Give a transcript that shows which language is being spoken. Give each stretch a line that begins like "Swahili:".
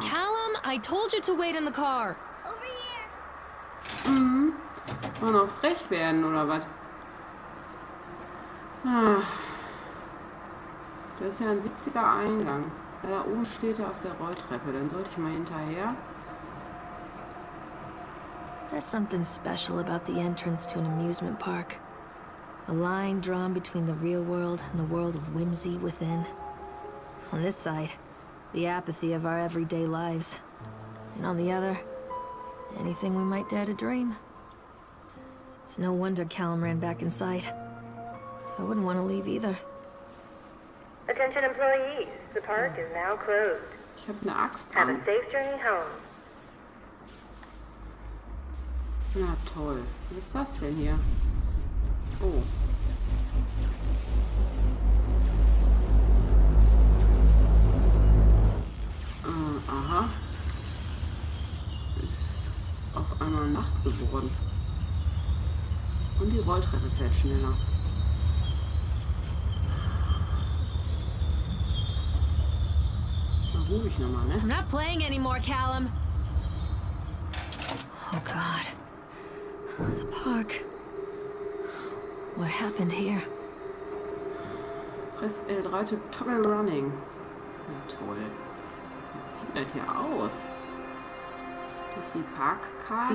English: Callum, I told you to wait in the car. Over here. Mhm.
German: Wollen wir noch frech werden, oder was? Ah. Das ist ja ein witziger Eingang. Da oben steht er auf der Rolltreppe. Dann sollte ich mal hinterher.
English: There's something special about the entrance to an amusement park. A line drawn between the real world and the world of whimsy within. On this side, the apathy of our everyday lives. And on the other, anything we might dare to dream. It's no wonder Callum ran back inside. I wouldn't want to leave either. Attention, employees. The park is now closed.
German: Ich habe eine Axt
English: Have a an. safe journey home.
German: Na toll. Was ist das denn hier? Oh. Aha. Ist auf einmal Nacht geworden. Und die Rolltreppe fährt schneller. Dann rufe ich nochmal, ne?
English: I'm not playing anymore, Callum. Oh God. The park. What happened here? Press L3 to toggle running.
German: Na toll. Was sieht das hier aus? Das ist die Parkkarte.